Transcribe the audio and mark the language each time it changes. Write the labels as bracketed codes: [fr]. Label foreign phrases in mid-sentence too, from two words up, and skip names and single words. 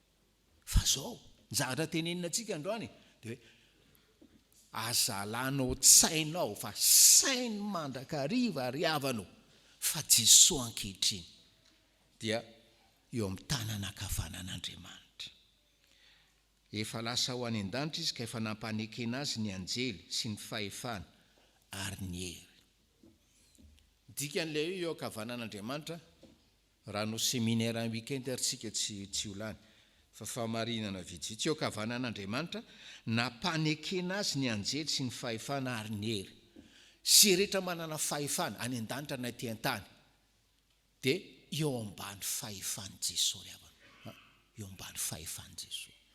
[mg] Fa zao zavatra tenenina antsika androany dia hoe azalanao tsainao fa sainy mandrakariva ry havanao fa Jesosy ankehitriny dia eo amin'ny tanan'akavanan'Andriamanitra. Efa lasa ho any an-danitra izy ka efa nampanekena azy ny anjely sy ny fahefana ary ny hery. Dikan'ilay eo akavanan'Andriamanitra raha no [fr] séminaire un week-end [mg] aritsika tsy olany fa famarinana vitsivitsy. Eo akavanan'Andriamanitra nampanekena azy ny anjely sy ny fahefana ary ny hery. Sy rehetra manana fahefana any an-danitra na ety an-tany dia eo ambany fahefany Jesosy ry havana, eo ambany fahefany Jesosy.